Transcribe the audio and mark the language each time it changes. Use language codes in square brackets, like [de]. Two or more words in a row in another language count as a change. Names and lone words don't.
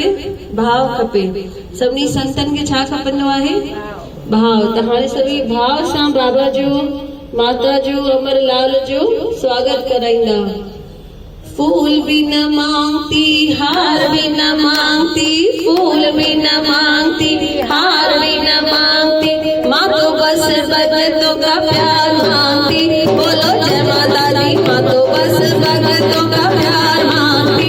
[sd] भाव खपे। सभिनी संतन के छा खपंदो आहे? भाव। त हाणे सभी भाव सां बाबा जो, माता जो, अमरलाल जो स्वागत कराईंदा। [hi] फूल भी न मांगती, हार भी न मांगती, फूल भी न मांगती, हार भी न मांगती, माँ तो बस भगतों का प्यार मांगती। बोलो जय माता दी, माँ तो बस भगतों का प्यार मांगती।